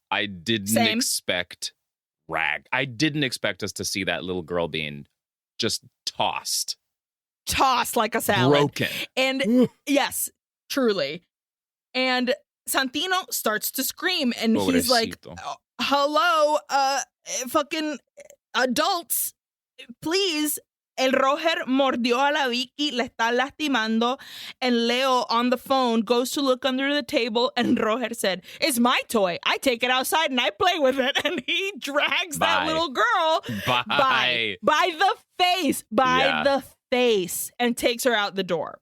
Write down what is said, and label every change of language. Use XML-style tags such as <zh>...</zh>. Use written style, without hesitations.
<en>I didn't expect rag. I didn't expect us to see that little girl being just tossed Like a salad. Broken. And yes, truly. And Santino starts to scream and he's like, "Hello, fucking adults, please.</en> <es>El Roger mordió a la Vicky, le está lastimando."</es> <en>And Leo on the phone goes to look under the table, and Roger said, "It's my toy. I take it outside and I play with it." And he drags that little girl by the face, face and takes her out the door.</en>